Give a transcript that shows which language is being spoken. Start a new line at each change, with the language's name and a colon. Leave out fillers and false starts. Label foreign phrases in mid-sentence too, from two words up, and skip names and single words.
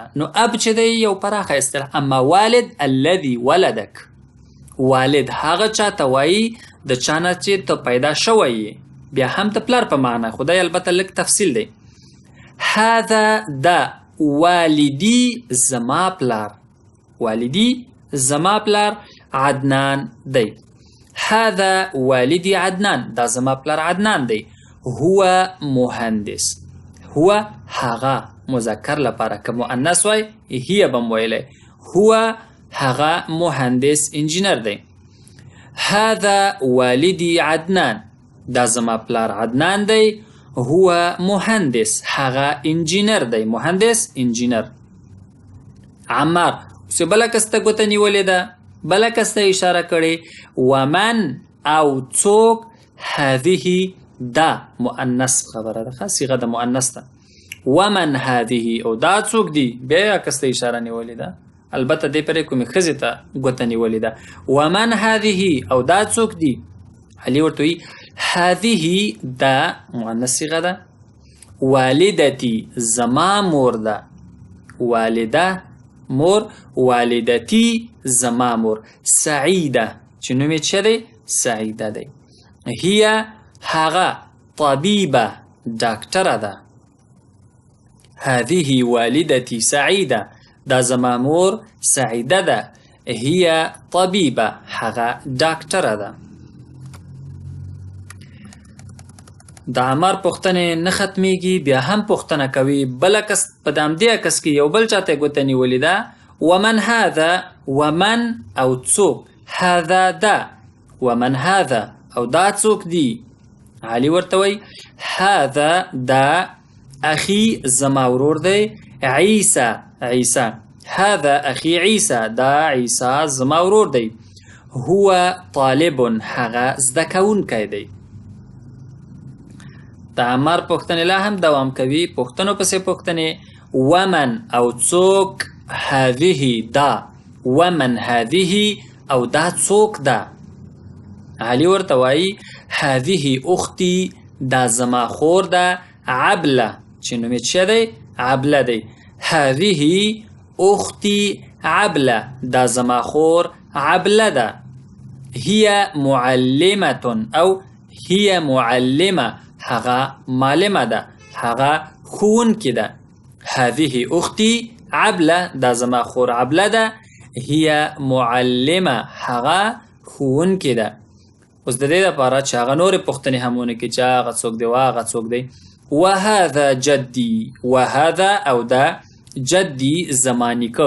Pashto: نو اب چې دی یو پراخه اصطلاح.
Arabic: اما والد الذي ولدک،
Pashto: والد هغه چا ته وایي د چا نه چې ته پیدا شوی یې، بیا هم ته پلار په معنا. خدای البته لږ تفصیل دی. هذا دا والدي زما پلار. والدي زما پلار عدنان دی.
Arabic: هذا والدي عدنان.
Pashto: دا زما پلار عدنان دی.
Arabic: هو مهندس.
Pashto: هو هغه مذکر لپاره که مؤنث وای هي بم ویلی. هو هغه مهندس انجینر دی.
Arabic: هذا والدي عدنان.
Pashto: دا زما پلار عدنان دی.
Arabic: هو مهندس.
Pashto: هغه انجینر دی. مهندس انجینر. عمار اوس بله کس ته ګوته نیولې ده، بله کس ته اشاره کړې. ومن او څوک هذه دا مؤنث خبره ده، صيغه د مؤنث ده.
Arabic: ومن هذه
Pashto: او دا څوک دی، بیا کس ته اشاره نیولې ده. البته دې پرې کومې ښځې ته ګوته نیولې ده.
Arabic: ومن هذه
Pashto: او دا څوک دی. علي ورته وایي هذه دا مؤنث صيغه ده. والدتي زما مور ده. والده مور. والدتي زما مور. سعیده چې نوم یې څه دی؟ سعیده دی. هي هغه طبیبه ډاکټره ده.
Arabic: هذه والدتي سعیده.
Pashto: دا زما مور سعیده ده.
Arabic: هي طبیبه
Pashto: هغه ډاکټره ده. د عمار پوښتنې نه ختمیږي، بیا هم پوښتنه کوي. بله کس په همدې عکس کې یو بل چاته یې ګوته نیولې ده.
Arabic: ومن هذا. ومن
Pashto: او څوک. هذا دا.
Arabic: ومن هذا
Pashto: او دا څوک دی. علي ورته وایي هذا دا اخي زما ورور دی. عیسی. عیسی.
Arabic: هذا اخي عیسی.
Pashto: دا عیسی زما ورور دی.
Arabic: هو طالب
Pashto: هغه زده کوونکی دی. د عمار پوښتنې لا هم دوام کوي. پوښتنو پسې پوښتنې. ومن او څوک. هذه دا.
Arabic: ومن هذه
Pashto: او دا څوک ده. علي ورته وایي
Arabic: هذه اختي.
Pashto: دا زما خور ده. عبله چې نوم یې څه دی؟ عبله دی.
Arabic: هذه اختي عبله.
Pashto: دا زما خور عبله ده.
Arabic: هي معلمة او هي معلمة.
Pashto: هغه معلمه ده. هغه ښوونکې ده.
Arabic: هذه اختي عبله.
Pashto: دا زما خور عبله ده.
Arabic: هي معلمه.
Pashto: هغه ښوونکې ده. اوس د دې لپاره چې هغه نورې پوښتنې هم ونکړي چې هغه څوک دی، هغه څوک دی.
Arabic: وهذا جدي. وهذا
Pashto: او دا جدي زما نیکه.